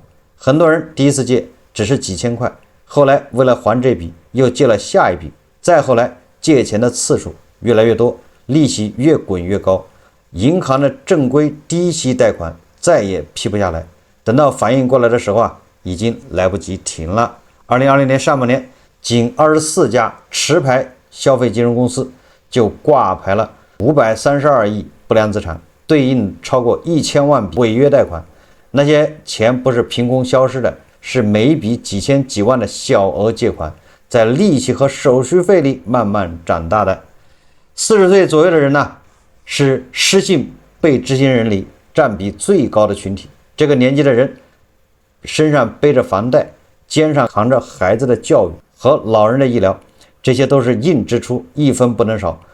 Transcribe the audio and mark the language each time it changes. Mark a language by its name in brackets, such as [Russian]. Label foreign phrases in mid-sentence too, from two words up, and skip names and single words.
[Chinese] 很多人第一次借只是幾千塊，後來為了還這筆又借了下一筆，再後來借錢的次數越來越多，利息越滾越高，銀行的正規低息貸款再也批不下来，等到反應過來的时候已經來不及停了。2020年上半年，僅24家持牌消費金融公司就掛牌了532億不良資產，對應超過1000萬筆違約貸款。那些錢不是憑空消失的，是每一筆幾千幾萬的小額借款，在利息和手續費裡慢慢長大的。40歲左右的人是失信被執行人裡占比最高的群體。這個年紀的人身上背着房貸，肩上扛着孩子的教育和老人的醫療，這些都是硬支出，一分不能少。